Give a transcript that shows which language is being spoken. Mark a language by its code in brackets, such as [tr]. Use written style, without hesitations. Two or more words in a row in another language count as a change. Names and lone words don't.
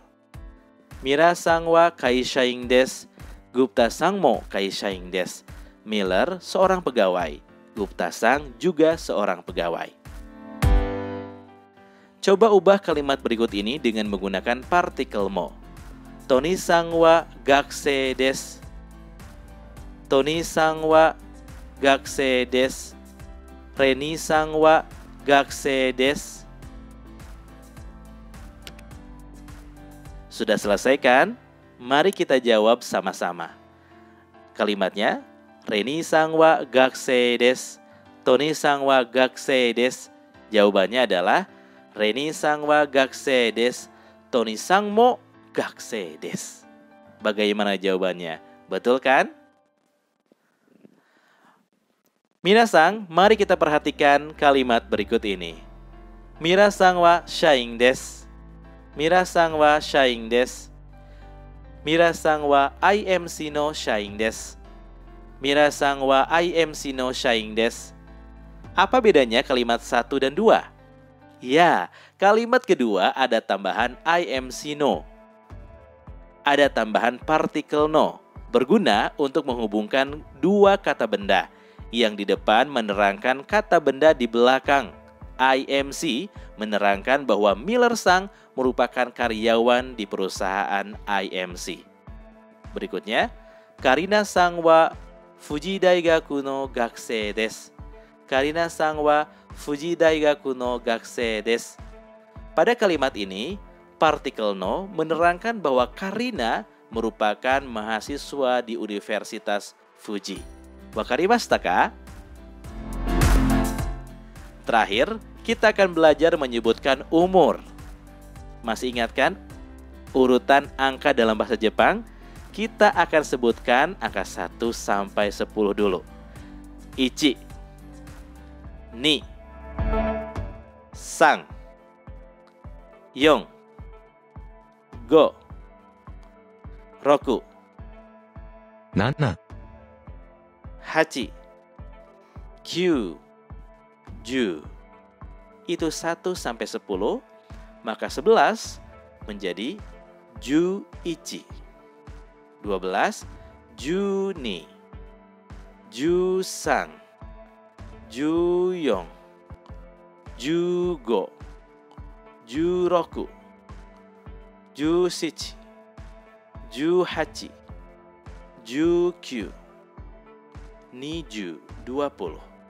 [ja] ミラさんは会社員です、グプタさんも会社員です. [id] Miller seorang pegawai, Gupta sang juga seorang pegawai. Coba ubah kalimat berikut ini dengan menggunakan partikel mo. [ja] トニーさんは学生です. トニーさんは学生です. レニさんは学生です. [id] Sudah selesai kan? Mari kita jawab sama-sama. Kalimatnya, [ja] レニさんは学生です. トニーさんは学生です. [id] Jawabannya adalah [ja] レニさんは学生です. トニーさんも学生です. [id] Bagaimana jawabannya? Betul kan? Minasang, mari kita perhatikan kalimat berikut ini. [ja] 皆さんは社員です. 皆さんは社員です。皆さんはIMCの社員です. 皆さんはIMCの社員です. [id] Apa bedanya kalimat 1 dan 2? Ya, kalimat kedua ada tambahan IMC no. Ada tambahan partikel no, berguna untuk menghubungkan dua kata benda, yang di depan menerangkan kata benda di belakang. IMC menerangkan bahwa Miller sang merupakan karyawan di perusahaan IMC. [ja] Berikutnya, カリナさんは富士大学の学生です. カリナさんは富士大学の学生です. [id] Pada kalimat ini, partikel no menerangkan bahwa Karina merupakan mahasiswa di Universitas Fuji. [ja] 分かりましたか? [id] Terakhir, kita akan belajar menyebutkan umur. Masih ingat kan? Urutan angka dalam bahasa Jepang, kita akan sebutkan angka 1 sampai 10 dulu. [ja] Ichi, に、さん、よん、ご、ろく, 7、はち、きゅう, ju. [id] Itu 1 sampai 10, maka 11 menjadi ju-ichi. [ja] 12, じゅうに、じゅうさん、じゅうよん、じゅうご、じゅうろく、じゅうしち、じゅうはち, じゅうきゅう、にじゅう, 20.